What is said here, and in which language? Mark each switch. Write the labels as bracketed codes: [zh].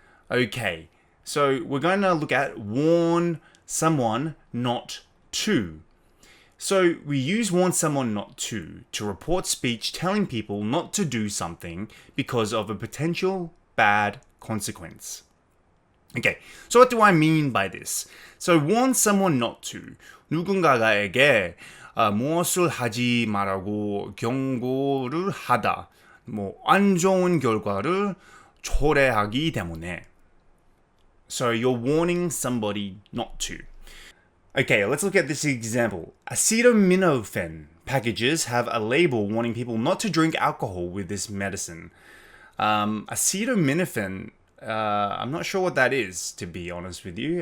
[en] Okay, so we're going to look at warn someone not to. So we use warn someone not to report speech telling people not to do something because of a potential bad consequence. Okay, so what do I mean by this? So warn someone not to. [ko] 누군가에게 무엇을 하지 말라고 경고를 하다. 안 좋은 결과를 초래하기 때문에. [en] So you're warning somebody not to. Okay, let's look at this example. Acetaminophen packages have a label warning people not to drink alcohol with this medicine. Acetaminophen, I'm not sure what that is, to be honest with you.